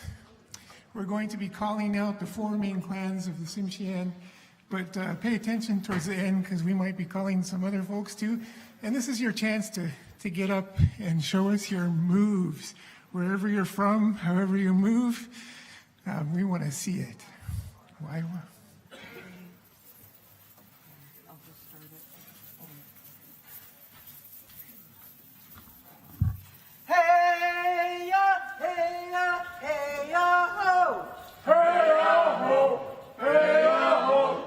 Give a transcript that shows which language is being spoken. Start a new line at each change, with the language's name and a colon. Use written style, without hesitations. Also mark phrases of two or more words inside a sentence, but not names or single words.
English: We're going to be calling out the 4 main clans of the Tsimshian, but pay attention towards the end because we might be calling some other folks too. And this is your chance to get up and show us your moves. Wherever you're from, however you move, we want to see it. Why? Hey ya, hey ya, hey ya ho. Hey ya ho, hey ya ho.